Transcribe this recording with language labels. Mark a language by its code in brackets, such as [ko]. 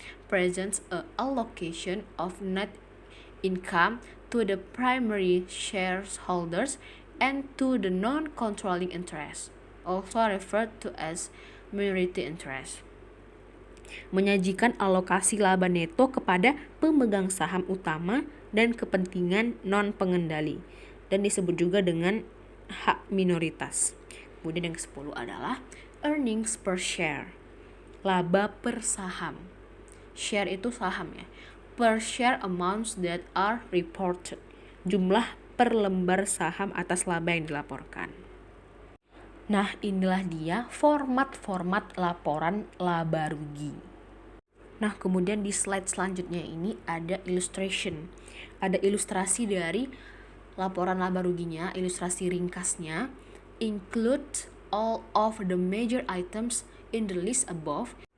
[en] Presents a allocation of net income to the primary shareholders and to the non-controlling interest, also referred to as minority interest. [id] Menyajikan alokasi laba neto kepada pemegang saham utama dan kepentingan non-pengendali, dan disebut juga dengan hak minoritas. Kemudian yang ke-10 adalah earnings per share, laba per saham. Share itu saham ya. [en] Per share amounts that are reported, [id] jumlah per lembar saham atas laba yang dilaporkan. Nah, inilah dia format-format laporan laba rugi. Nah, kemudian di slide selanjutnya ini ada illustration. Ada ilustrasi dari laporan laba ruginya, ilustrasi ringkasnya. [en] Include all of the major items in the list above.